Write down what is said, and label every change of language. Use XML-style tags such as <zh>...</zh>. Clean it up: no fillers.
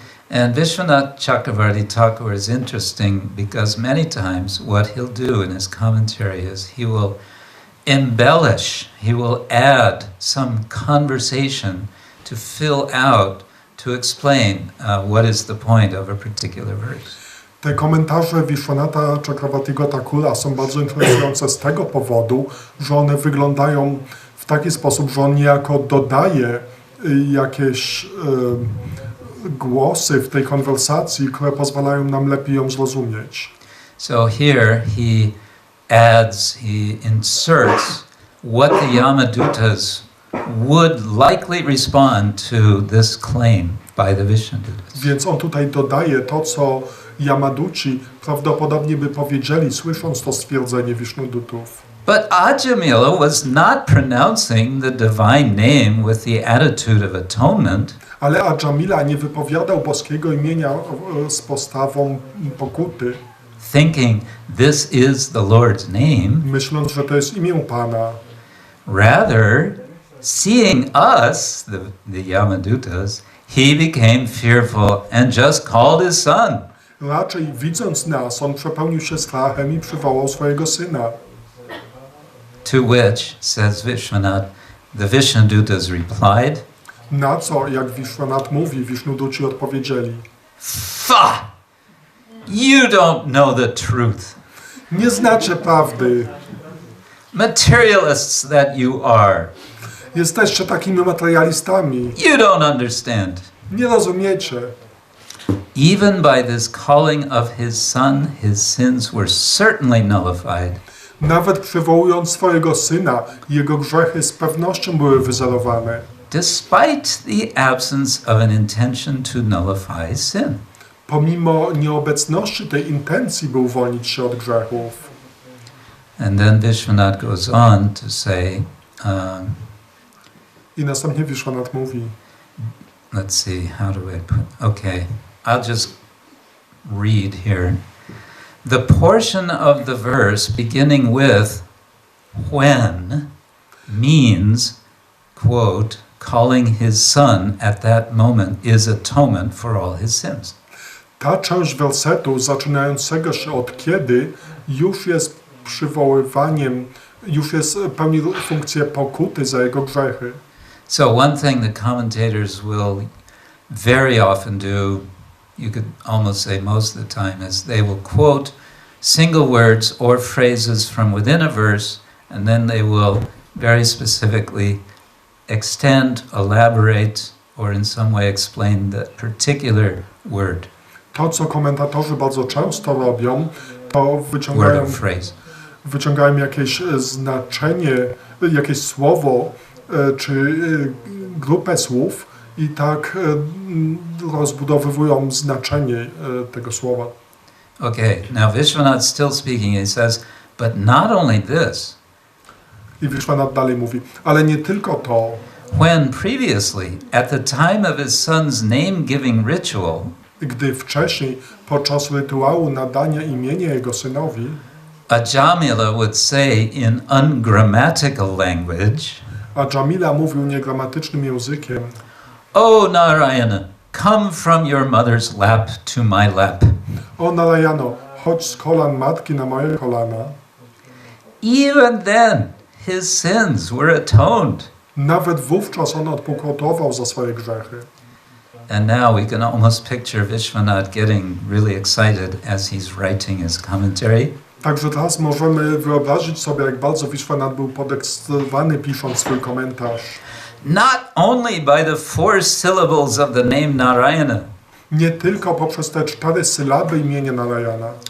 <en>And Vishwanath Chakravarti Thakur is interesting because many times what he'll do in his commentary is he will embellish, he will add some conversation to fill out, to explain what is the point of a particular verse.</en> <pl>Te komentarze Vishwanatha Chakravartiego Thakura są bardzo interesujące z tego powodu, że one wyglądają w taki sposób, że on niejako dodaje jakieś głosy w tej konwersacji, które pozwalają nam lepiej ją zrozumieć.</pl> <en>So here he adds, he inserts what the Yamadutas would likely respond to this claim by the Vishnudutas.</en> <pl>Więc on tutaj dodaje to, co Yamaduci prawdopodobnie by powiedzieli, słysząc to stwierdzenie Vishnudutów.</pl> <en>But Ajamila was not pronouncing the divine name with the attitude of atonement.</en> <pl>Ale Ajamila nie wypowiadał boskiego imienia z postawą pokuty,</pl> <en>Thinking this is the Lord's name.</en> <pl>myśląc, że to jest imię Pana.</pl> <en>Rather, seeing us, the Yamadutas, he became fearful and just called his son.</en> <pl>Raczej widząc nas, on przepełnił się strachem i przywołał swojego syna.</pl> <en>To which, says Vishwanath, the Vishnudutas replied,</en> <pl>Na co, jak Vishwanath mówi, Vishnuduci odpowiedzieli:</pl> <en>Fa! You don't know the truth.</en> <pl>nie znacie prawdy.</pl> <en>Materialists that you are.</en> <pl>Jesteście takimi materialistami.</pl> <en>You don't understand.</en> <pl>Nie rozumiecie.</pl> <en>Even by this calling of his son, his sins were certainly nullified.</en> <pl>Nawet przywołując swojego syna, jego grzechy z pewnością były wyzerowane.</pl> <en>Despite the absence of an intention to nullify sin.</en> <pl>Pomimo nieobecności tej intencji, by uwolnić się od grzechów.</pl> <en>And then Vishwanath goes on to say,</en> <pl>I następnie Vishwanath mówi,</pl> <en>let's see, how do I put, okay, I'll just read here. The portion of the verse beginning with when means, quote, calling his son at that moment is atonement for all his sins.</en> <pl>Ta część wersetu zaczynającego się od kiedy już jest przywoływaniem, już jest pełni funkcję pokuty za jego grzechy.</pl> <en>So one thing the commentators will very often do, you could almost say most of the time, is they will quote single words or phrases from within a verse, and then they will very specifically extend, elaborate, or in some way explain that particular word.</en> <pl>To, co komentatorzy bardzo często robią, to</pl> <en>Word or phrase.</en> <pl>wyciągają jakieś znaczenie, jakieś słowo czy grupę słów i tak rozbudowywują znaczenie tego słowa.</pl> <en>Okay, now Vishwanath still speaking, he says, but not only this.</en> <pl>I Vishwanath dalej mówi, ale nie tylko to.</pl> <en>When previously, at the time of his son's name-giving ritual,</en> <pl>Gdy wcześniej, podczas rytuału nadania imienia jego synowi,</pl> <en>Ajamila would say in ungrammatical language,</en> <pl>a Jamila mówił niegramatycznym językiem,</pl> <en>O Narayana, come from your mother's lap to my lap.</en> <pl>o Narayano, chodź z kolan matki na moje kolana.</pl> <en>Even then, his sins were atoned.</en> <pl>Nawet wówczas on odpokutował za swoje grzechy.</pl> <en>And now we can almost picture Vishwanath getting really excited as he's writing his commentary.</en> <pl>Także teraz możemy wyobrazić sobie, jak bardzo Vishwanath był podekscytowany pisząc swój komentarz.</pl> <en>Not only by the 4 syllables of the name Narayana,</en> <pl>Nie tylko poprzez te 4 sylaby imienia Narayana,</pl>